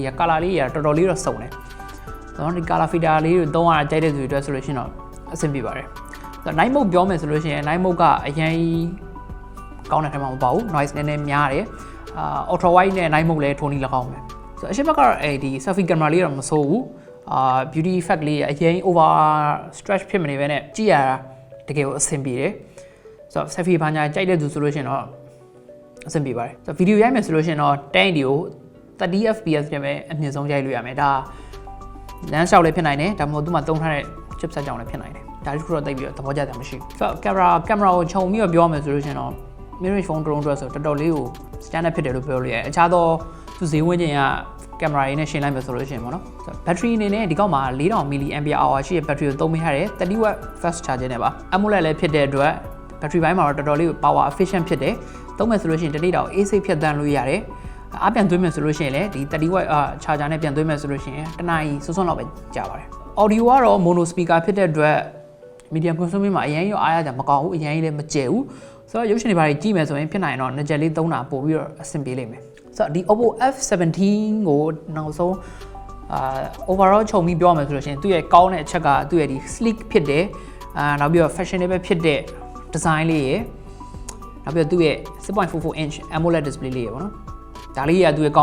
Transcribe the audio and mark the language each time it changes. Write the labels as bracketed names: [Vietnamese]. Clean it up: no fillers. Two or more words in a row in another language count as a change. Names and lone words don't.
[Burmese] ရ color လေးရတော်တော်လေးတော့စုံတယ်ဆိုတော့ဒီ [English] color fader [Burmese] လေးကိုသုံးရတာကြိုက်တဲ့သူတွေအတွက်ဆိုလို့ရှိရင်တော့အဆင်ပြေပါတယ်ဆိုတော့ [English] night mode [Burmese] ပြော မယ်ဆိုလို့ရှိရင် [English] night mode [Burmese] ကအရင်ကောင်းတဲ့ထဲမှာမပါဘူး noise နည်းနည်းများတယ် [English] ultra wide [Burmese] နဲ့ [English] night mode [Burmese] လည်းထုံးနေလောက်အောင်ပဲဆိုတော့အရှိဘက်ကတော့ဒီ [English] selfie camera [Burmese] လေးတော့မဆိုးဘူး [English] beauty effect [Burmese] လေးအရင် [English] over stretch [Burmese] ဖြစ်မနေပဲနဲ့ကြည့်ရတာတကယ်ကိုအဆင်ပြေတယ်ဆိုတော့ selfie ဘာညာကြိုက်တဲ့သူဆိုလို့ရှိရင်တော့အဆင်ပြေပါတယ်ဆိုတော့ video ရိုက်မယ်ဆိုလို့ရှိရင်တော့10ဒီကို30 fps နဲ့ပဲအမြင့်ဆုံးရိုက်လို့ရမယ်ဒါ [English] lens shot [Burmese] လည်းဖြစ်နိုင်တယ်ဒါမှမဟုတ်သူမှသုံးထားတဲ့ chipset ကြောင့်လည်းဖြစ်နိုင်တယ်ဒါတခုတော့တိတ်ပြီးတော့သဘောကျတယ်မရှိဘူးဆိုတော့ camera ကိုခြုံပြီးတော့ပြောမယ်ဆိုလို့ရှိရင်တော့ [English] mid range phone drone [Burmese] ဆိုတော့တော်တော်လေးကို standard ဖြစ်တယ်လို့ပြောလို့ရတယ်အခြားသောသူဈေးဝန်းကျင်က camera ရင်းနဲ့ရှင်းလိုက်မယ်ဆိုလို့ရှိရင်ပေါ့နော် battery အနေနဲ့ဒီကောက်မှာ 4000 mAh ရှိတဲ့ battery ကိုသုံးပေးထားတယ် 30 [English] watt fast charger [Burmese] နဲ့ပါ AMOLED လည်းဖြစ်တဲ့အတွက် battery ဘိုင်းမှာတော့တော်တော်လေး [English] power efficient [Burmese] ဖြစ်တယ်သုံးမယ်ဆိုလို့ရှိရင်တနေ့တော့ AC ဖြတ်သန်းလို့ရတယ်အားပြန်သွင်းမယ်ဆိုလို့ရှိရင်လည်းဒီ30 [English] watt charger [Burmese] နဲ့ပြန်သွင်းမယ်ဆိုလို့ရှိရင်တနားရီစွန်းစွန်းလောက်ပဲကြာပါတယ် audio ကတော့ [English] mono speaker [Burmese] ဖြစ်တဲ့အတွက် [English] medium consuming [Burmese] မှာအရင်ရောအားရကြမကောင်းဘူးအရင်လည်းမကျဲဘူးဆိုတော့ရုပ်ရှင်တွေဘာတွေကြည့်မယ်ဆိုရင်ဖြစ်နိုင်တော့ငကြက်လေးသုံးတာပို့ပြီးတော့အဆင်ပြေလိမ့်မယ်ဆိုတော့ဒီ OPPO F17 ကိုနောက်ဆုံး overall ခြုံပြီးပြောမယ်ဆိုလို့ရှိရင်သူ့ရဲ့ကောင်းတဲ့အချက်ကသူ့ရဲ့ဒီ sleek ဖြစ်တယ်နောက်ပြီးတော့ fashionable ဖြစ်တဲ့ design လေးရယ်နောက်ပြီးတော့သူ့ရဲ့ 6.44 [English] inch AMOLED display [Burmese] လေးရယ်ပေါ့နော်ဒါလေးကသူ့ရဲ့ကော